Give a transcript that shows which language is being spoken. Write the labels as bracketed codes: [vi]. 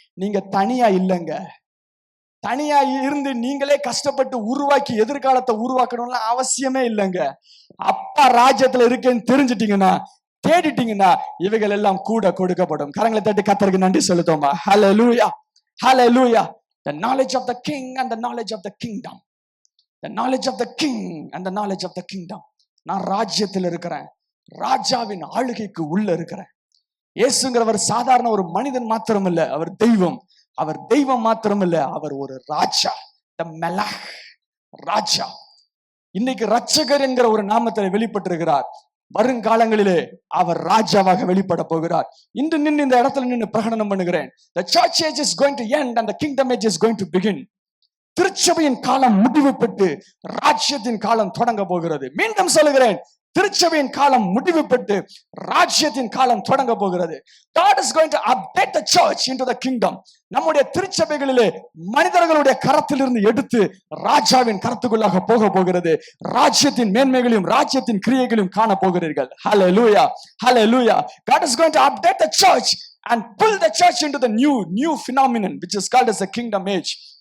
[ta] நீங்க தனியா இல்லைங்க. தனியா இருந்து நீங்களே கஷ்டப்பட்டு உருவாக்கி எதிர்காலத்தை உருவாக்கணும்னு அவசியமே இல்லைங்க. அப்பா ராஜ்யத்துல இருக்கேன்னு தெரிஞ்சிட்டீங்கன்னா, தேடிட்டீங்கன்னா இவைகள் எல்லாம் கூட கொடுக்கப்படும். கரங்களை தட்டி கர்த்தருக்கு நன்றி செலுத்துவோமா? [en] Hallelujah, hallelujah. The knowledge of the king and the knowledge of the kingdom. the knowledge of the king and the knowledge of the kingdom. [ta] நான் ராஜ்யத்தில் இருக்கிறேன், ராஜாவின் ஆளுகைக்கு உள்ள இருக்கிறேன். இயேசுங்கிறவர் சாதாரண ஒரு மனிதன் மாத்திரம் இல்ல, அவர் தெய்வம். அவர் தெய்வம் மாத்திரம் இல்ல, அவர் ஒரு ராஜா, the melach, ராஜா. இன்னைக்கு ரட்சகர் என்கிற ஒரு நாமத்தில் வெளிப்பட்டிருக்கிறார். வருங்காலங்களிலே அவர் ராஜாவாக வெளிப்பட போகிறார். இன்று நின்று இந்த இடத்துல நின்று பிரகடனம் பண்ணுகிறேன், [en] the church age is going to end and the kingdom age is going to begin. [ta] திருச்சபையின் காலம் முடிவு பெற்று ராஜ்யத்தின் காலம் தொடங்க போகிறது. மீண்டும் சொல்லுகிறேன், திருச்சபையின் காலம் முடிவு பெற்று ராஜ்யத்தின் காலம் தொடங்க போகிறது. [en] God is going to update the church into the kingdom. [ta] நம்முடைய திருச்சபைகளிலே மனிதர்களுடைய கரத்திலிருந்து எடுத்து ராஜாவின் கரத்துக்குள்ளாக போக போகிறது. ராஜ்யத்தின் மேன்மைகளையும் ராஜ்யத்தின் கிரியைகளையும் காண போகிறீர்கள். [en] Hallelujah, hallelujah. God is going to update the church and pull the church into the new phenomenon which is called as the kingdom age.